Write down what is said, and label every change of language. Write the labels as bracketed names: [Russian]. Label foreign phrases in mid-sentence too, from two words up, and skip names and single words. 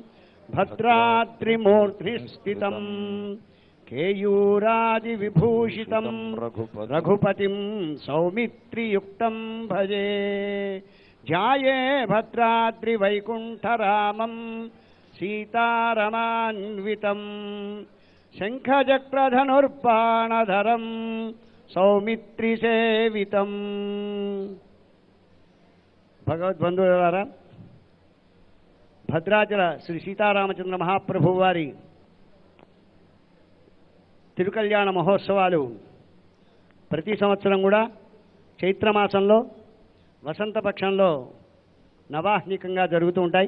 [Sanskrit] भद्राद्रिमूर्तिस्थितं केयूरादिविभूषितं रघुपतिं सौमित्रियुक्तं भजे ध्याये भद्राद्रिवैकुण्ठरामं सीतारमान्वितं शङ्खचक्रधनुर्बाणधरं सौमित्रिसेवितं। [Telugu] భగవద్బంధువులారా, భద్రాచల శ్రీ సీతారామచంద్ర మహాప్రభు వారి తిరుకల్యాణ మహోత్సవాలు ప్రతి సంవత్సరం కూడా చైత్రమాసంలో వసంతపక్షంలో నవాహ్నికంగా జరుగుతూ ఉంటాయి.